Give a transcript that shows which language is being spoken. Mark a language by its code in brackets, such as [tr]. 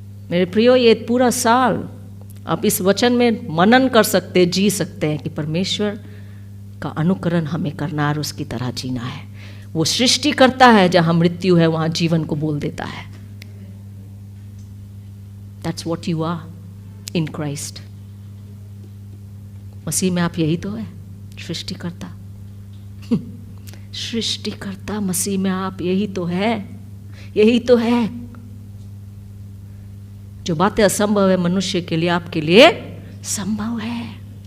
[hi] मेरे प्रियो, ये पूरा साल आप इस वचन में मनन कर सकते हैं, जी सकते हैं कि परमेश्वर का अनुकरण हमें करना और उसकी तरह जीना है। वो सृष्टि करता है, जहां मृत्यु है वहां जीवन को बोल देता है। [en] That's what you are in Christ. [hi] मसीह में आप यही तो है, सृष्टिकर्ता। सृष्टिकर्ता मसीह में आप यही तो है, यही तो है। जो बातें असंभव है मनुष्य के लिए, आपके लिए संभव है।